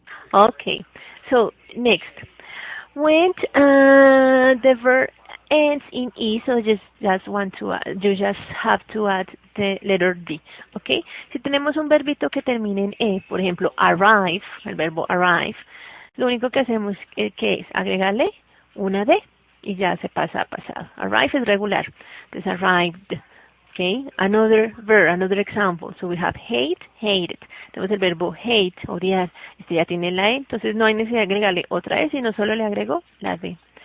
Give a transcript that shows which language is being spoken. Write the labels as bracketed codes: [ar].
[en] Okay. So, next. When the verb ends in E, so you just have to add the letter D, ¿ok? [es] Si tenemos un verbito que termine en E, por ejemplo, arrive, el verbo arrive, lo único que hacemos que es agregarle una D y ya se pasa a pasado. Arrive es regular, entonces arrived, ¿ok? [en] Another verb, another example, so we have hate, hated. [es] Tenemos el verbo hate, odiar, este ya tiene la E, entonces no hay necesidad de agregarle otra E, sino solo le agrego la D.